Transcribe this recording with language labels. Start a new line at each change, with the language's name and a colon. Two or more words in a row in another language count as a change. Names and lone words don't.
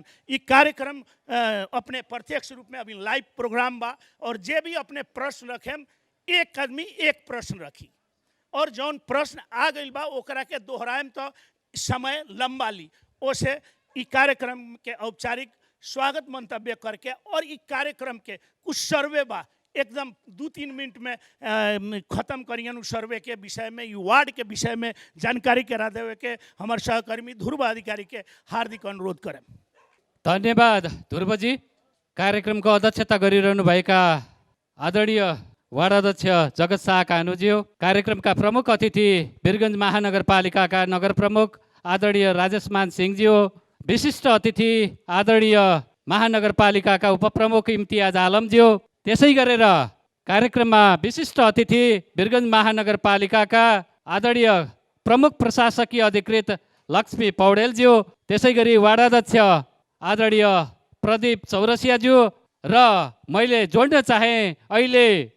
Bhojpuri: ये कार्यक्रम अपने प्रत्यक्ष रूप में अभी
English: live program
Bhojpuri: बा और जे भी अपने प्रश्न रखेम एक आदमी एक प्रश्न रखी और जौन प्रश्न आ गई बा ओकरा के दोहराएम तो समय लंबा ली। ओसे ई कार्यक्रम के औपचारिक स्वागत मंतव्य करके और ई कार्यक्रम के कुछ सर्वे बा एकदम 2-3 मिनट में खत्म करियन सर्वे के विषय में, वार्ड के विषय में जानकारी करा देवे के हमारे सहकर्मी ध्रुव अधिकारी के हार्दिक अनुरोध करें। धन्यवाद ध्रुवजी।
Nepali: कार्यक्रमको अध्यक्षता गरिरहनु भएका आदरणीय वार्ड अध्यक्ष जगत शाह कानुज्यू, कार्यक्रमका प्रमुख अतिथि वीरगञ्ज महानगरपालिकाका नगर प्रमुख आदरणीय राजेश मान सिंहज्यू, विशिष्ट अतिथि आदरणीय महानगरपालिकाका उपप्रमुख इम्तियाज आलमज्यू, त्यसै गरेर कार्यक्रममा विशिष्ट अतिथि वीरगञ्ज महानगरपालिकाका आदरणीय प्रमुख प्रशासकीय अधिकृत लक्ष्मी पौडेलज्यू, त्यसै गरी वार्ड अध्यक्ष आदरणीय प्रदीप चौरसियाज्यू र मैले जोड्न चाहेँ अहिले